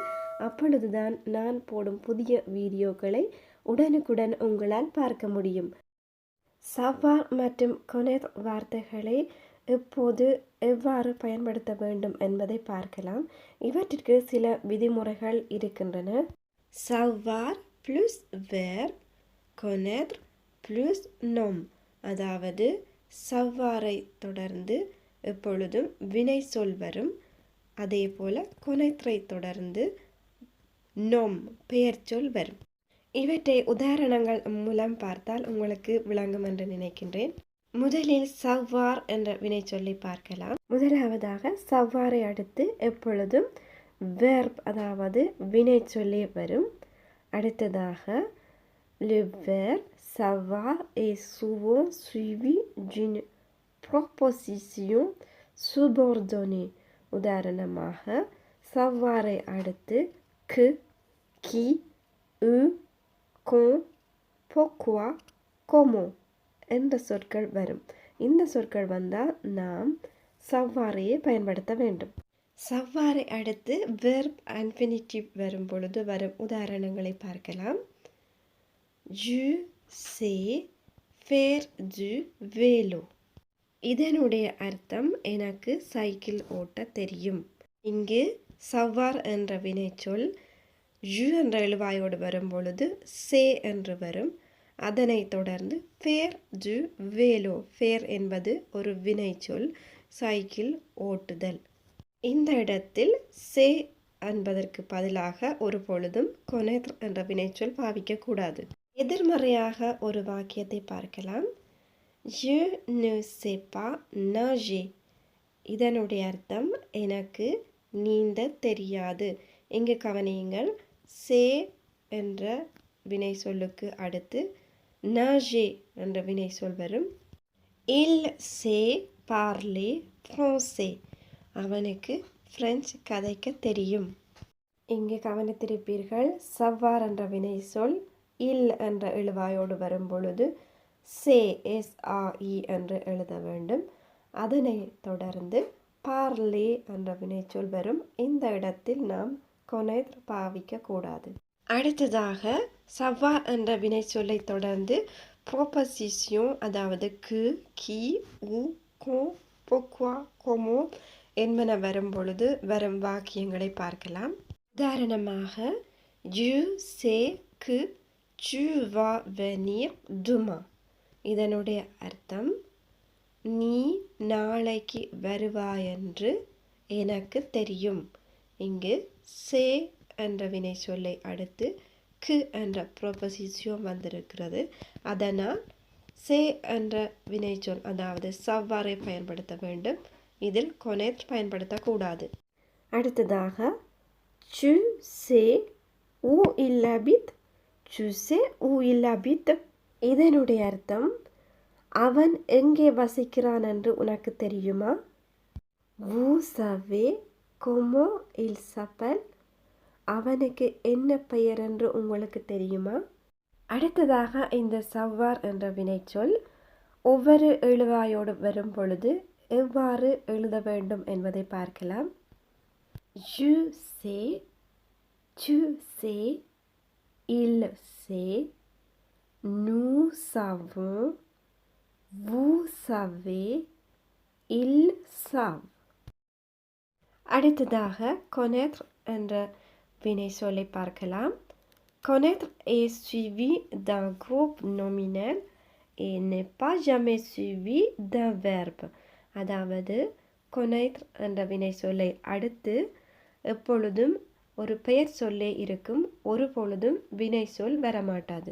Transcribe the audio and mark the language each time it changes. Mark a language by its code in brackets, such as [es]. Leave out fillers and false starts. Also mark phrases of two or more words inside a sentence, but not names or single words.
[ta] அப்பொழுதுதான் நான் போடும் புதிய வீடியோக்களை உடனுக்குடன் உங்களால் பார்க்க முடியும். savoir மற்றும் connaître வார்த்தைகளை எப்போது எவ்வாறு பயன்படுத்த வேண்டும் என்பதை பார்க்கலாம். இவற்றிற்கு சில விதிமுறைகள் இருக்கின்றன. [fr] savoir plus verbe, connaître plus nom. [ta] அதாவது savoir-ஐ தொடர்ந்து எப்பொழுதும் வினை சொல் வரும். அதே போல connaître-ஐ தொடர்ந்து nom பெயர் சொல் வரும். இவற்றை உதாரணங்கள் மூலம் பார்த்தால் உங்களுக்கு விளங்கும் என்று நினைக்கின்றேன். முதலில் savoir என்ற வினை சொல்லி பார்க்கலாம். முதலாவதாக savoir-ஐ அடுத்து எப்பொழுதும் verb அதாவது வினை சொல்லி வரும். [fr] அடுத்ததாக le verbe savoir est souvent suivi d'une proposition subordonnée. [ta] உதாரணமாக savoir-ஐ அடுத்து [fr] que, qui, où, quand, pourquoi, comment [ta] என்ற சொற்கள் வரும். இந்த சொற்கள் வந்தால் நாம் savoir-ஐயே பயன்படுத்த வேண்டும். savoir-ஐ அடுத்து [en] verb infinitive [ta] வரும் பொழுது வரும் உதாரணங்களை பார்க்கலாம். [fr] je sais faire du vélo. [ta] இதனுடைய அர்த்தம் எனக்கு சைக்கிள் ஓட்ட தெரியும். இங்கு savoir என்ற வினைச்சொல் je என்ற எழுவாயோடு வரும் பொழுது say என்று வரும். அதனை தொடர்ந்து [fr] faire du vélo. [ta] faire என்பது ஒரு வினைச்சொல், சைக்கிள் ஓட்டுதல். இந்த இடத்தில் say என்பதற்கு பதிலாக ஒரு பொழுதும் connaître என்ற வினைச்சொல் பாவிக்க கூடாது. எதிர்மறையாக ஒரு வாக்கியத்தை பார்க்கலாம். [fr] je ne sais pas nager. [ta] இதனுடைய அர்த்தம் எனக்கு நீந்த தெரியாது. இங்கு கவனியுங்கள், say என்ற வினை சொல்லுக்கு அடுத்து nager என்ற வினை சொல் வரும். [fr] il sait parler français. [ta] அவனுக்கு பிரெஞ்சு கதைக்க தெரியும். இங்கு கவனித்திருப்பீர்கள், savoir என்ற வினை சொல் il என்ற எழுவாயோடு வரும் பொழுது say என்று எழுத வேண்டும். அதனை தொடர்ந்து parler என்ற வினை சொல் வரும். இந்த இடத்தில் நாம் connaître பாவிக்க கூடாது. அடுத்ததாக savoir என்ற வினை சொல்லை தொடர்ந்து proposition அதாவது [fr] que, qui, où, quand, pourquoi, comment [ta] என்பன வரும் பொழுது வரும் வாக்கியங்களை பார்க்கலாம். [fr] உதாரணமாக je sais que tu vas venir demain. [ta] இதனுடைய அர்த்தம் நீ நாளைக்கு வருவாயென்று எனக்கு தெரியும். இங்கு சே என்ற வினை சொல்லை அடுத்து கு என்ற ப்ரொபொசிஷன் வந்திருக்கிறது. அதனால் சே என்ற வினைச்சொல் அதாவது சவ்வாரை பயன்படுத்த வேண்டும். இதில் கொனெட் பயன்படுத்தக்கூடாது. அடுத்ததாக [fr] tu sais où il habite. Tu sais où il habite. [ta] இதனுடைய அர்த்தம் அவன் எங்கே வசிக்கிறான் என்று உனக்கு தெரியுமா? [fr] Vous savez comment il s'appelle. [ta] அவனுக்கு என்ன பெயர் என்று உங்களுக்கு தெரியுமா? அடுத்ததாக இந்த சவ்வார் என்ற வினைச்சொல் ஒவ்வொரு எழுவாயோடு வரும் பொழுது எவ்வாறு எழுத வேண்டும் என்பதை பார்க்கலாம். [fr] Je sais, tu sais, il sait, nous savons, vous savez, ils savent. [ta] அடுத்ததாக connaître என்ற வினை சொல்லை பார்க்கலாம். [fr] Connaître est suivi d'un groupe nominal et n'est pas jamais suivi d'un verbe. [ta] அதாவது connaître என்ற வினை சொல்லை அடுத்து எப்பொழுதும் ஒரு பெயர் சொல்லே இருக்கும், ஒரு பொழுதும் வினை சொல் வரமாட்டாது.